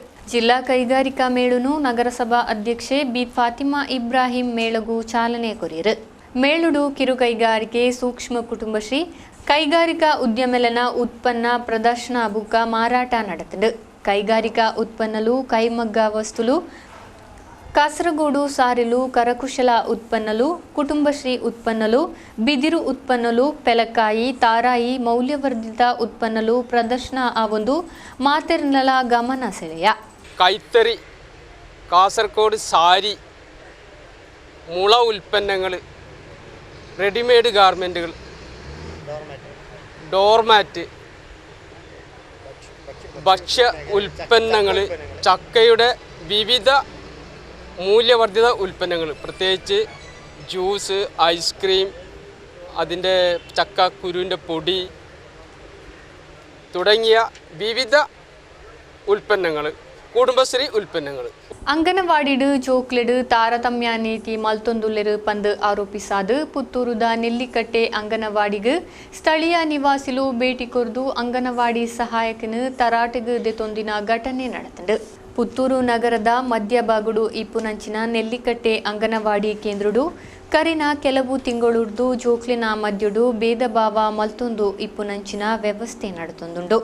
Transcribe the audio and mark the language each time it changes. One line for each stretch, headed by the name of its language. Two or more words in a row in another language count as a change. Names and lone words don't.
Tulu: ಜಿಲ್ಲಾ ಕೈಗಾರಿಕಾ ಮೇಳುನು ನಗರಸಭಾ ಅಧ್ಯಕ್ಷೆ B ಫಾತಿಮಾ ಇಬ್ರಾಹಿಂ ಮೇಳಗೂ ಚಾಲನೆ ಕೊರಿಯರು. ಮೇಳುಡು ಕಿರು ಕೈಗಾರಿಕೆ, ಸೂಕ್ಷ್ಮ ಕುಟುಂಬಶ್ರೀ, ಕೈಗಾರಿಕಾ ಉದ್ಯಮಲೆನ ಉತ್ಪನ್ನ ಪ್ರದರ್ಶನ ಬುಕ್ಕ ಮಾರಾಟ ನಡೆದಿದೆ. ಕೈಗಾರಿಕಾ ಉತ್ಪನ್ನಲು, ಕೈಮಗ್ಗ ವಸ್ತುಲು, ಕಾಸರಗೋಡು ಸಾರಿಲು, ಕರಕುಶಲ ಉತ್ಪನ್ನಲು, ಕುಟುಂಬಶ್ರೀ ಉತ್ಪನ್ನಲು, ಬಿದಿರು ಉತ್ಪನ್ನಲು, ಪೆಲಕಾಯಿ, ತಾರಾಯಿ, ಮೌಲ್ಯವರ್ಧಿತ ಉತ್ಪನ್ನಲು ಪ್ರದರ್ಶನ ಆವೊಂದು ಮಾತೆರ್ನಲ ಗಮನ ಸೆಳೆಯ.
Malayalam: കൈത്തറി, കാസർഗോഡ് സാരി, മുള ഉൽപ്പന്നങ്ങൾ, റെഡിമെയ്ഡ് ഗാർമെൻറ്റുകൾ, ഡോർമാറ്റ്, ഭക്ഷ്യ ഉൽപ്പന്നങ്ങൾ, ചക്കയുടെ വിവിധ മൂല്യവർദ്ധിത ഉൽപ്പന്നങ്ങൾ, പ്രത്യേകിച്ച് ജ്യൂസ്, ഐസ്ക്രീം, അതിൻ്റെ ചക്കക്കുരുവിൻ്റെ പൊടി തുടങ്ങിയ വിവിധ ഉൽപ്പന്നങ്ങൾ, കുടുംബശ്രീ ഉൽപ്പന്നങ്ങൾ.
Tulu: ಅಂಗನವಾಡಿಡು ಜೋಕ್ಲೆಡು ತಾರತಮ್ಯ ನೀತಿ ಮಲ್ತೊಂದುಲ್ಲೆರು ಪಂದು ಆರೋಪಿಸಾದು ಪುತ್ತೂರುದ ನೆಲ್ಲಿಕಟ್ಟೆ ಅಂಗನವಾಡಿಗು ಸ್ಥಳೀಯ ನಿವಾಸಿಲು ಭೇಟಿ ಕೊರ್ದು ಅಂಗನವಾಡಿ ಸಹಾಯಕನು ತರಾಟೆಗು ದೆತೊಂದಿನ ಘಟನೆ ನಡೆದಿದೆ. ಪುತ್ತೂರು ನಗರದ ಮಧ್ಯಭಾಗಡು ಇಪ್ಪುನಂಚಿನ ನೆಲ್ಲಿಕಟ್ಟೆ ಅಂಗನವಾಡಿ ಕೇಂದ್ರಡು ಕರಿನ ಕೆಲವು ತಿಂಗಳುರ್ದು ಜೋಕ್ಲಿನ ಮಧ್ಯಡು ಭೇದ ಭಾವ ಮಲ್ತೊಂದು ಇಪ್ಪುನಂಚಿನ ವ್ಯವಸ್ಥೆ ನಡೆತೊಂದುಂಡು.